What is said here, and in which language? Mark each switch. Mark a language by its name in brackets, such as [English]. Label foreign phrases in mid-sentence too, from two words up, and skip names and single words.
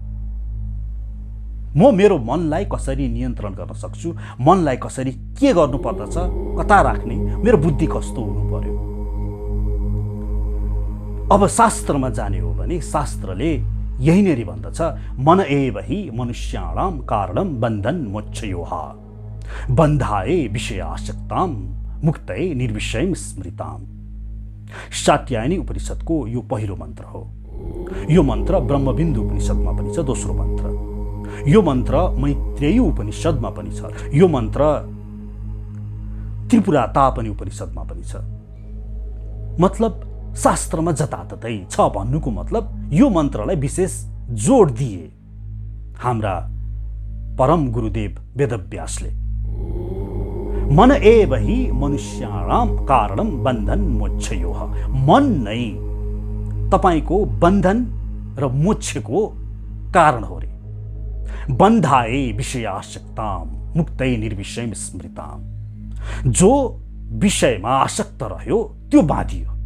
[Nepali] म मेरो मनलाई कसरी नियन्त्रण गर्न सक्छु, मनलाई कसरी के गर्नु पर्दछ, कता राख्ने, मेरो बुद्धि कस्तो हुनु पर्यो। अब शास्त्रमा जाने हो भने शास्त्रले यही नै भन्दछ, [Sanskrit] मन एव हि मनुष्याणां कारणं बन्धन मोक्षयोः बन्धाए विषयासक्तां मुक्तये निर्विषयं स्मृताम्। [Nepali] शात्यायनी उपनिषदको यो पहिलो मन्त्र हो। यो मन्त्र ब्रह्मबिन्दु उपनिषदमा पनि छ, दोस्रो मन्त्र। यो मन्त्र मैत्रेयी उपनिषदमा पनि छ। यो मन्त्र त्रिपुरा तापनी उपनिषदमा पनि छ। मतलब शास्त्रमा जताततै छ भन्नुको मतलब यो मन्त्रलाई विशेष जोड दिए हाम्रा परम गुरुदेव वेदव्यासले। [Sanskrit] मन एव हि मनुष्याणां कारणं बन्धन मोक्षयोः। [Nepali] मन नै तपाईको बन्धन र मोक्षको कारण हो रे। [Sanskrit] बन्धाए विषयासक्तां मुक्तये निर्विषयं स्मृताम्। [Nepali] जो विषयमा आसक्त रह्यो त्यो बाँधियो।